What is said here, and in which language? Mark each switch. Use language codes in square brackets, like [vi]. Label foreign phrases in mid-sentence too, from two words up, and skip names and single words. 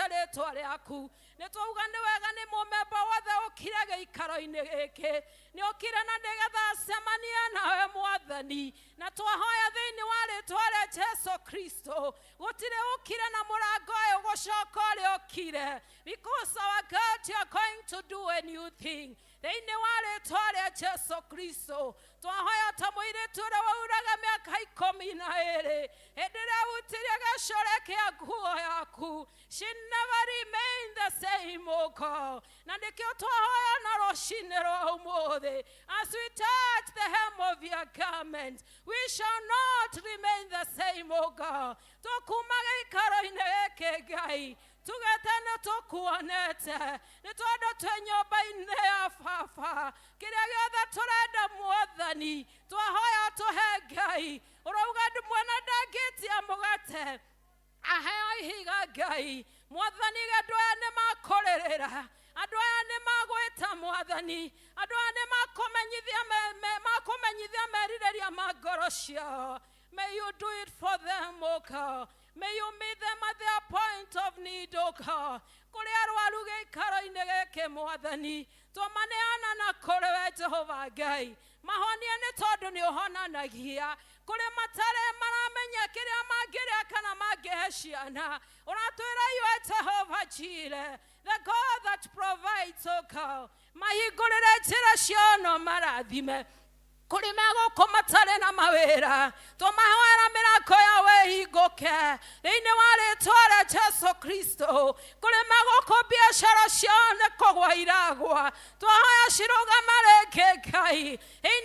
[ki] rĩtwa rĩaku nĩ twauga nĩ wega nĩ mũmemba wothe ũkire gĩikaro-inĩ gĩkĩ nĩ ũkire na nĩgetha acemanie nawe mwathani na twahoya thĩinĩ wa rĩtwa rĩa Jesu Kristo gũtirĩ ũkire na mũrango ũyũ gũcoka ũrĩa ũkire [en] because our God you are going to do a new thing [ki] thĩinĩ wa rĩtwa rĩa Jesu Kristo twahoya ta mũirĩtu ũrĩa wauraga mĩaka 12 hĩndĩ ĩrĩa wutirie gĩcore kĩa nguo yaku [en] she never remained the same O God [ki] na nĩkĩo twahoya na rũcinĩ rwa ũmũthĩ [en] as we touch the hem of your garment we shall not remain the same O God [ki] tũkuma gĩikaro-inĩ gĩkĩ Ngai tugete nĩ tũkuonete nĩ tondũ twĩ nyũmba-inĩ ya baba kĩrĩa gĩothe tũrenda mwathani twahoya tũhe Ngai ũrauga mwana ndangĩtia mũgate aheo ihiga Ngai mwathani andũ aya nĩ makũrĩrĩra andũ aya nĩ magwĩta mwathani andũ aya nĩ makũmenyithia merirĩria ma ngoro ciao [en] may you do it for them O God may you meet them at their point of need O God [ki] kũrĩa arwaru gĩikaro-inĩ gĩkĩ mwathani tũmaneana na kũrĩ we Jehova Ngai mahonie nĩ tondũ nĩ ũhonanagia kũrĩ matarĩ maramenya kĩrĩa mangĩrĩa kana mangĩhe ciana ũratwĩra [en] you are Jehovah Jireh the God that provides O God [ki] mahingũrĩre njĩra ciao no marathime kũrĩ megũkũ matarĩ na mawĩra tũmahoera mĩrango yao ĩhingũke thĩinĩ wa rĩtwa rĩa Jesu Kristo kũrĩ megũkũ biacara ciao nĩ kũgwa iragwa twahoya cirũgame rĩngĩ Ngai thĩinĩ